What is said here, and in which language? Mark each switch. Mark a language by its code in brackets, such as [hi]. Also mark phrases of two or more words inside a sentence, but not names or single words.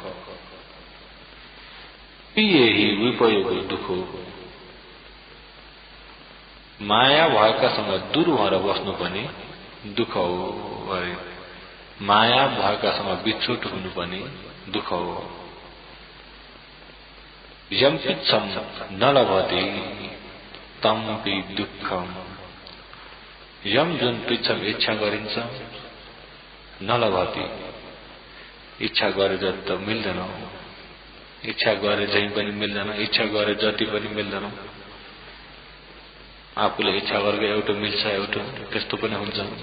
[ne] यही विपयोग दुःख, माया भएकासँग दूर भएर बस्नु पनि दुःख हो। अरे माया भएकासँग बिछोट हुनु पनि दुःख हो। [pi] यम पिच्छम न लभते तम्पि दुःखम, [ne] यम जुन पिच्छम इच्छा गरिन्छ, [pi] न लभते [ne] इच्छा गरे जति त मिल्दैन, इच्छा गरे झै पनि मिल्दैन, इच्छा गरे जति पनि मिल्दैन। आफूले इच्छा गरेको एउटा मिल्छ, एउटा त्यस्तो पनि हुन्छ।